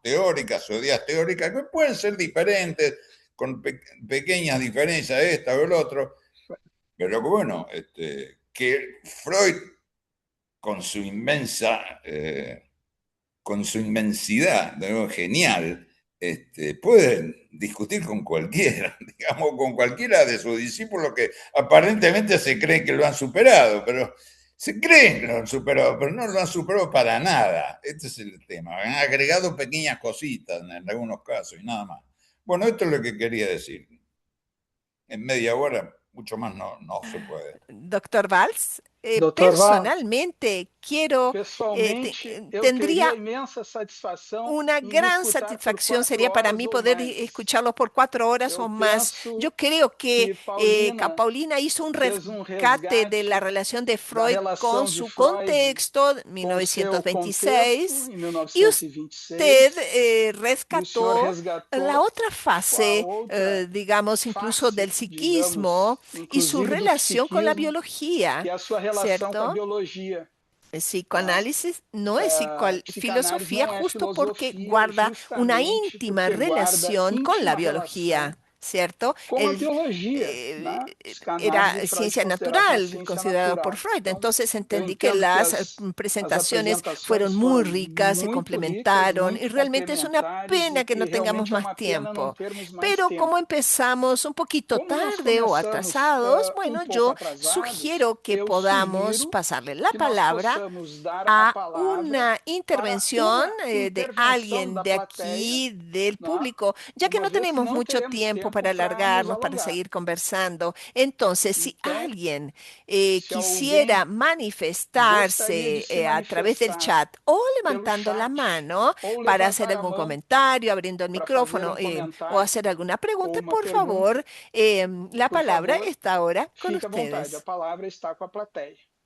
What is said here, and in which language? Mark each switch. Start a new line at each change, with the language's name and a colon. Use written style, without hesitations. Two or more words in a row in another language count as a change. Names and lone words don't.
Spanish: Teóricas o ideas teóricas que pueden ser diferentes, con pequeñas diferencias, esta o el otro, pero que bueno, que Freud, con su con su inmensidad, de nuevo, genial, puede discutir con cualquiera, digamos, con cualquiera de sus discípulos que aparentemente se creen que lo han superado, pero se creen que lo han superado, pero no lo han superado para nada. Este es el tema. Han agregado pequeñas cositas en algunos casos y nada más. Bueno, esto es lo que quería decir. En media hora, mucho más no se puede. Doctor Valls,
Portuguese: doutor Valls.
Spanish: personalmente quiero,
Portuguese: Pessoalmente, eu teria
Spanish: tendría
Portuguese: imensa satisfação
Spanish: una
Portuguese: em
Spanish: gran
Portuguese: escutar por
Spanish: satisfacción
Portuguese: quatro
Spanish: sería para
Portuguese: horas
Spanish: mí
Portuguese: ou
Spanish: poder
Portuguese: mais.
Spanish: escucharlos por 4 horas o
Portuguese: Eu
Spanish: más.
Portuguese: penso
Spanish: Yo creo que
Portuguese: que Paulina
Spanish: Paulina hizo un
Portuguese: fez um
Spanish: rescate de la
Portuguese: resgate
Spanish: relación de
Portuguese: da
Spanish: Freud con
Portuguese: relação de
Spanish: su
Portuguese: Freud
Spanish: contexto,
Portuguese: com o seu contexto
Spanish: 1926,
Portuguese: em
Spanish: y usted
Portuguese: 1926, e o senhor
Spanish: rescató la
Portuguese: resgatou
Spanish: otra
Portuguese: a
Spanish: fase,
Portuguese: outra
Spanish: digamos, incluso del
Portuguese: face, digamos,
Spanish: psiquismo y su
Portuguese: inclusive do
Spanish: relación con la
Portuguese: psiquismo, que
Spanish: biología,
Portuguese: é a sua relação com a
Spanish: ¿cierto?
Portuguese: biologia.
Spanish: El
Portuguese: Tá?
Spanish: psicoanálisis no es
Portuguese: Psicanálise
Spanish: filosofía
Portuguese: não é
Spanish: justo porque
Portuguese: filosofia
Spanish: guarda una
Portuguese: justamente
Spanish: íntima
Portuguese: porque guarda
Spanish: relación con la
Portuguese: íntima relação
Spanish: biología, ¿cierto?
Portuguese: com a biologia,
Spanish: Eh,
Portuguese: né? Psicanálise
Spanish: Era
Portuguese: Freud
Spanish: ciencia
Portuguese: considerava uma
Spanish: natural,
Portuguese: ciência
Spanish: considerado por
Portuguese: natural.
Spanish: Freud.
Portuguese: Então,
Spanish: Entonces
Portuguese: eu
Spanish: entendí que
Portuguese: entendo que
Spanish: las
Portuguese: as
Spanish: presentaciones
Portuguese: apresentações
Spanish: fueron muy
Portuguese: foram
Spanish: ricas, se
Portuguese: muito ricas,
Spanish: complementaron y
Portuguese: muito
Spanish: realmente es una
Portuguese: complementares e
Spanish: pena que
Portuguese: que
Spanish: no tengamos
Portuguese: realmente é
Spanish: más
Portuguese: uma pena não
Spanish: tiempo.
Portuguese: termos mais
Spanish: Pero como
Portuguese: tempo.
Spanish: empezamos un poquito
Portuguese: Como nós
Spanish: tarde o
Portuguese: começamos
Spanish: atrasados,
Portuguese: um
Spanish: bueno,
Portuguese: pouco
Spanish: yo
Portuguese: atrasados,
Spanish: sugiero que
Portuguese: eu
Spanish: podamos
Portuguese: sugiro
Spanish: pasarle la
Portuguese: que nós
Spanish: palabra possamos dar a a
Portuguese: palavra
Spanish: una
Portuguese: para
Spanish: intervención
Portuguese: uma
Spanish: de
Portuguese: intervenção
Spanish: alguien
Portuguese: da
Spanish: de
Portuguese: plateia,
Spanish: aquí, del
Portuguese: né?
Spanish: público, ya que
Portuguese: Uma
Spanish: no
Portuguese: vez que
Spanish: tenemos
Portuguese: não
Spanish: mucho
Portuguese: teremos
Spanish: tiempo
Portuguese: tempo
Spanish: para
Portuguese: para nos
Spanish: alargarnos, para
Portuguese: alongar.
Spanish: seguir conversando. Entonces, si
Portuguese: Então,
Spanish: alguien se quisiera
Portuguese: alguém gostaria de
Spanish: manifestarse
Portuguese: se
Spanish: a través del
Portuguese: manifestar
Spanish: chat o
Portuguese: pelo
Spanish: levantando la
Portuguese: chat,
Spanish: mano
Portuguese: ou
Spanish: para hacer
Portuguese: levantar a
Spanish: algún
Portuguese: mão
Spanish: comentario, abriendo el
Portuguese: para fazer
Spanish: micrófono o
Portuguese: comentário
Spanish: hacer alguna
Portuguese: ou
Spanish: pregunta,
Portuguese: uma
Spanish: por
Portuguese: pergunta,
Spanish: favor, la
Portuguese: por
Spanish: palabra
Portuguese: favor,
Spanish: está ahora con
Portuguese: fique à vontade. A
Spanish: ustedes.
Portuguese: palavra está com a plateia.